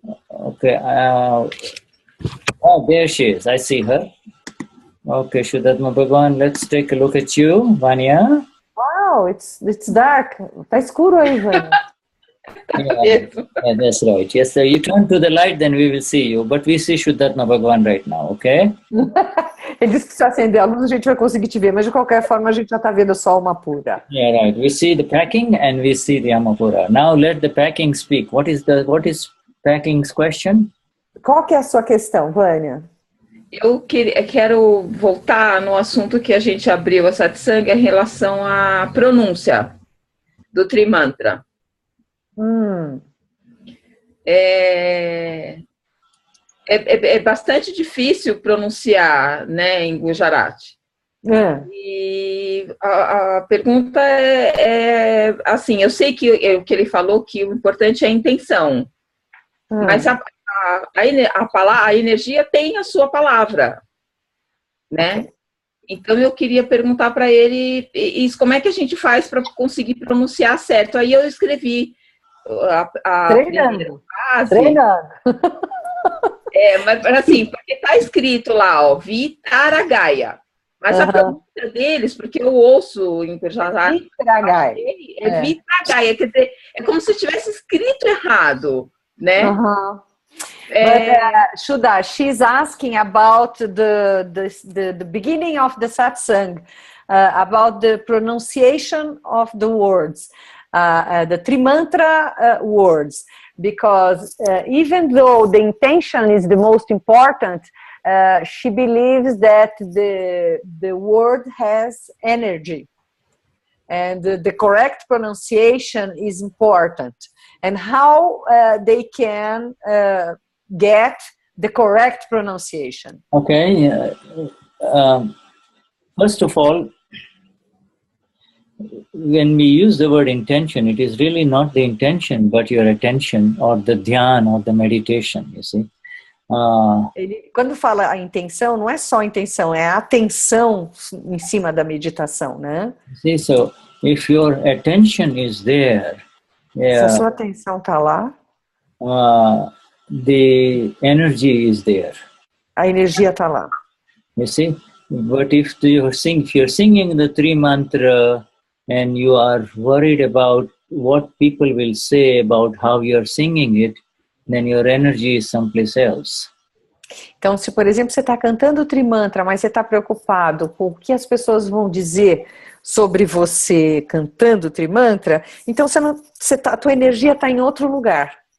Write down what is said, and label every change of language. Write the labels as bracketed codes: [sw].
[en] Okay. There she is. I see her. Okay, Shuddhatma Bhagavan. Let's take a look at you, Vanya. Wow, it's dark. [pt] Tá escuro aí, [en] Vanya. Yeah, that's right. Yes, sir. You turn to the light, then we will see you. But we see Shuddhatma Bhagavan right now, okay? [pt] Ele disse que se acender a luz a gente vai conseguir te ver, mas de qualquer forma a gente já está vendo só uma pura. [en] Yeah, right. We see the packing and we see the Amapura. Now let the packing speak. What is packing's question? [pt] Qual que é a sua questão, Vânia? Eu quero voltar no assunto que a gente abriu a satsang em relação à pronúncia do Trimantra. É bastante difícil pronunciar, né, em Gujarati. E a pergunta é assim, eu sei que ele falou que o importante é a intenção, mas a energia tem a sua palavra, né? Então eu queria perguntar para ele isso, como é que a gente faz para conseguir pronunciar certo? Aí eu escrevi treinando. Mas assim, porque tá escrito lá, ó, Vitaragaya. Mas a pronúncia deles, porque eu ouço em Gujarati, é Vitaragaya, quer dizer, é como se tivesse escrito errado, né? [en] But Shuddha, she's asking about the beginning of the satsang, about the pronunciation of the words, the Trimantra words, because even though the intention is the most important, she believes that the word has energy, and the correct pronunciation is important, and how they can get the correct pronunciation. Okay. First of all, when we use the word intention, it is really not the intention, but your attention or the dhyan or the meditation, you see. [pt] Quando fala a intenção, não é só a intenção, é a atenção em cima da meditação, né? [en] See, so if your attention is there, [pt] Se a sua atenção está lá, [en] the energy is there. [pt] a energia está lá. [en] You see, but if you're singing the three mantra and you are worried about what people will say about how you're singing it, then your energy is someplace else. [pt] Então, se por exemplo você está cantando o Trimantra, mas você está preocupado com o que as pessoas vão dizer sobre você cantando o Trimantra, então a tua energia está em outro lugar.